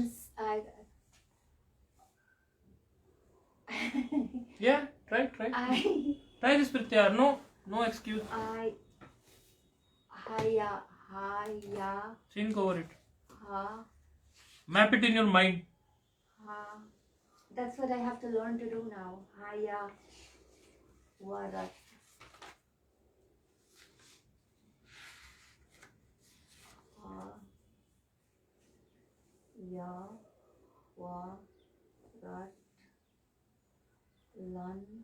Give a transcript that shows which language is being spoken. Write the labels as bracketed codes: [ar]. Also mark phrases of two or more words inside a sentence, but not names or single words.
[en] this. Yeah, try. Try this, Pratyar. No excuse. Haya, Think over it. ha, Map it in your mind. ha. That's what I have to learn to do now. Haya, warat. Ha, ya, wa, rat, lan.